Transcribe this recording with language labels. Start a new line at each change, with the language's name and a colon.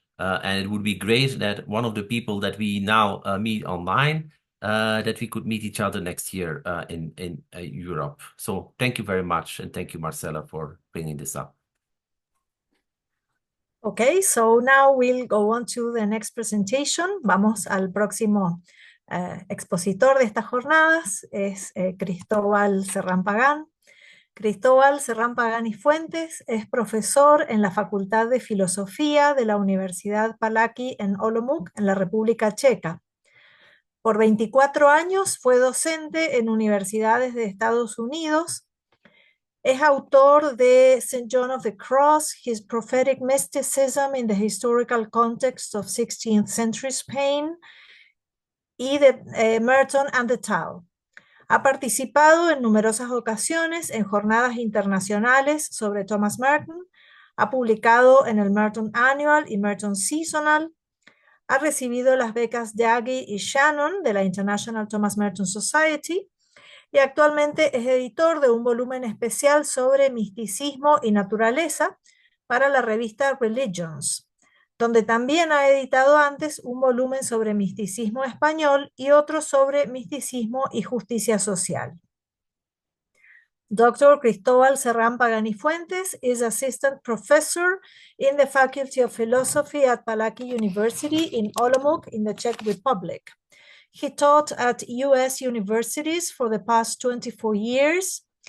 English: And it would be great that one of the people that we now meet online, that we could meet each other next year in Europe. So thank you very much. And thank you, Marcela, for bringing this up. Okay, so now we'll go on to the next presentation.
Spanish: Vamos al próximo expositor de estas jornadas, es Cristóbal Serrán Pagan. Cristóbal Serrán Pagan y Fuentes es profesor en la Facultad de Filosofía de la Universidad Palacky en Olomouc, en la República Checa. Por 24 años fue docente en universidades de Estados Unidos. Es autor de St.
English: John of the Cross, His Prophetic Mysticism in the Historical Context of 16th Century Spain,
Spanish: y de
English: Merton and the Tao.
Spanish: Ha participado en numerosas ocasiones en jornadas internacionales sobre Thomas Merton, ha publicado en el Merton Annual y Merton Seasonal, ha recibido las becas Daggy y Shannon de la International Thomas Merton Society, y actualmente es editor de un volumen especial sobre misticismo y naturaleza para la revista Religions, donde también ha editado antes un volumen sobre misticismo español y otro sobre misticismo y justicia social.
English: Dr. Cristóbal Serrán Pagan y Fuentes is assistant professor in the Faculty of Philosophy at Palacky University in Olomouc in the Czech Republic. He taught at US universities for the past 24 years.